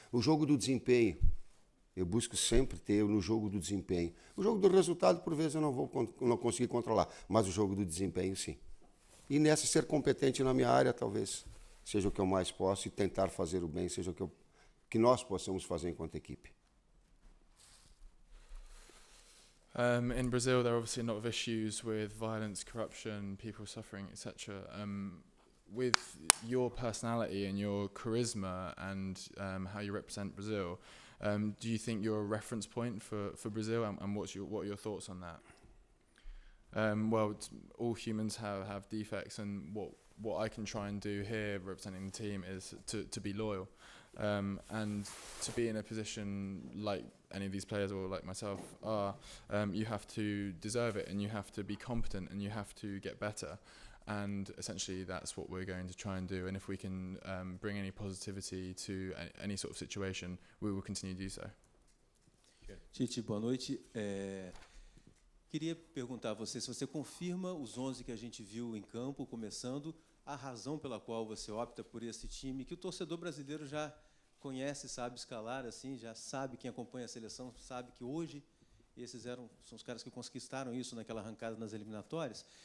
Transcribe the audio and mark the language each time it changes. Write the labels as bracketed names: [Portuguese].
[Portuguese] O jogo do desempenho, eu busco sempre ter no jogo do desempenho. O jogo do resultado, por vezes, eu não vou conseguir controlar, mas o jogo do desempenho, sim. E nessa, ser competente na minha área, talvez seja o que eu mais posso, e tentar fazer o bem seja o que nós possamos fazer enquanto equipe. [English] In Brazil, there are obviously a lot of issues with violence, corruption, people suffering, etc. With your personality and your charisma and how you represent Brazil, do you think you're a reference point for Brazil? And what are your thoughts on that? Well, all humans have defects, and what I can try and do here, representing the team, is to be loyal. And to be in a position like any of these players or like myself are, you have to deserve it, and you have to be competent, and you have to get better. And essentially that's what we're going to try and do. And if we can bring any positivity to any sort of situation, we will continue to do so. [Portuguese] Tite, boa noite. Queria perguntar a você se você confirma os 11 que a gente viu em campo, começando, a razão pela qual você opta por esse time, que o torcedor brasileiro já conhece, sabe escalar, assim, já sabe, quem acompanha a seleção sabe que hoje esses são os caras que conquistaram isso naquela arrancada nas eliminatórias.